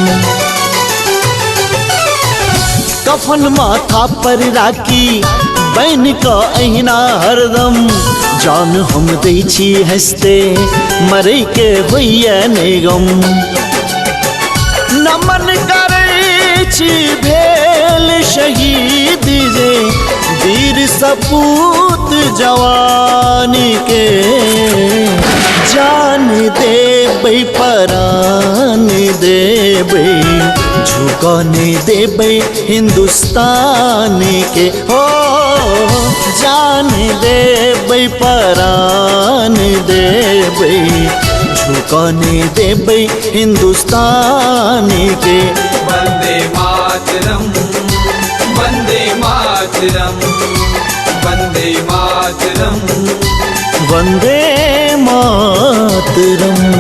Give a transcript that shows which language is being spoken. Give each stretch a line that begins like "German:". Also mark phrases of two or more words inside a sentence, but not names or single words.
Maithili: कफन माथा पर राखी बन का अहिना हरदम, जान हम दै छी हंसते मरे के होइए ने गम। नमन करै छी भेल शहीद जे वीर सपूत जवान के। जान देबै परान देबै झुकने देबै हिंदुस्तान के। हो जान देबै परान देबै झुकने देबै हिंदुस्तान के।
Sanskrit: वंदे मातरम वंदे मातरम वंदे मातरम वंदे मातरम।